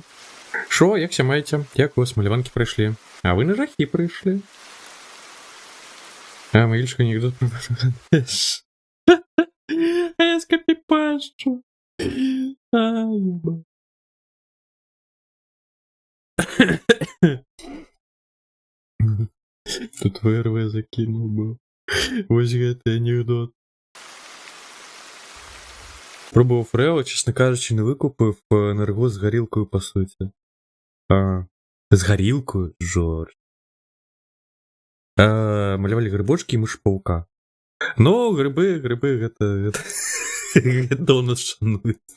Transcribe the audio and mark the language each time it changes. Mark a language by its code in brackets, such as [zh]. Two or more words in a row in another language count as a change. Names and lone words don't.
[uk] Шо, як ся маєте? Як у вас маліванки прийшли? А ви на жахи прийшли. А, могильщик анекдот про Бангладеш. А я скопипащу. [ru] Тут ВРВ закинул бы. [be] Ось гэты анекдот. [uk] Пробував Рео, чесно кажучи, не викупив енерго з горілкою, по суті. А, з горілкою? Жорж. Малювали грибочки і миш-паука. Ну, гриби, это у нас шанується.